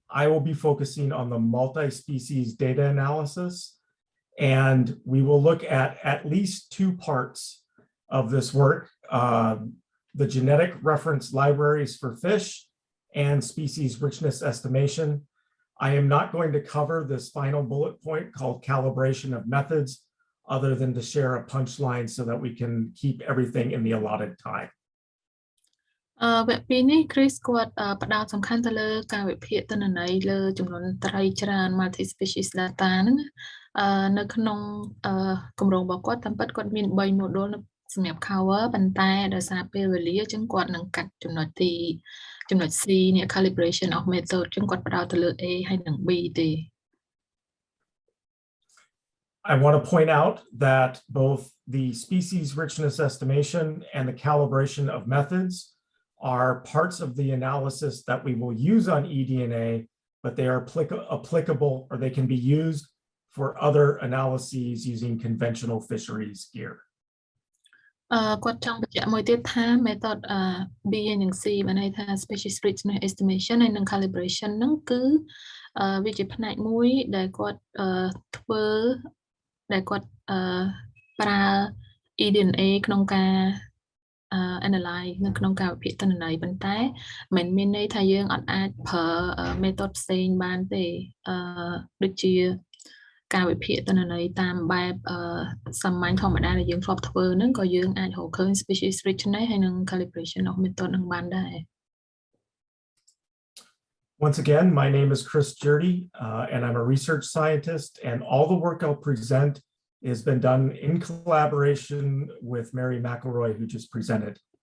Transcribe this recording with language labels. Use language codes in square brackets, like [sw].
[en] I will be focusing on the multi-species data analysis, and we will look at least 2 parts of this work, the genetic reference libraries for fish and species richness estimation. I am not going to cover this final bullet point called calibration of methods other than to share a punchline so that we can keep everything in the allotted time. [km] វគ្គ2នេះ Chris គាត់ផ្ដោតសំខាន់ទៅលើការវិភាគទិន្នន័យលើចំនួនត្រីច្រើន multi species data ហ្នឹងនៅក្នុងគម្រោងរបស់គាត់តាមពិតគាត់មាន3 module សម្រាប់ cover ប៉ុន្តែដោយសារពេលវេលាអញ្ចឹងគាត់នឹងកាត់ចំណុច C នេះ calibration of method អញ្ចឹងគាត់ផ្ដោតទៅលើ A ហើយនិង B ទេ [en] I want to point out that both the species richness estimation and the calibration of methods are parts of the analysis that we will use on eDNA, but they are applicable or they can be used for other analyses using conventional fisheries gear. [km] គាត់ចង់បញ្ជាក់មួយទៀតថា method B និង C បានន័យថា species richness estimation ហើយនិង calibration ហ្នឹងគឺវាជាផ្នែកមួយដែលគាត់ធ្វើដែលគាត់ប្រើ eDNA ក្នុងការ analyze នៅក្នុងការវិភាគទិន្នន័យប៉ុន្តែមិនមានន័យថាយើងអត់អាចប្រើ method ផ្សេងបានទេដូចជាការវិភាគទិន្នន័យតាមបែបសាមញ្ញធម្មតាដែលយើងធ្លាប់ធ្វើហ្នឹងក៏យើងអាចរកឃើញ species richness ហើយនិង calibration of method ហ្នឹងបានដែរ [en] Once again, my name is Chris Jerde, and I'm a research scientist, and all the work I'll present has been done in collaboration with Mary McElroy, who just presented.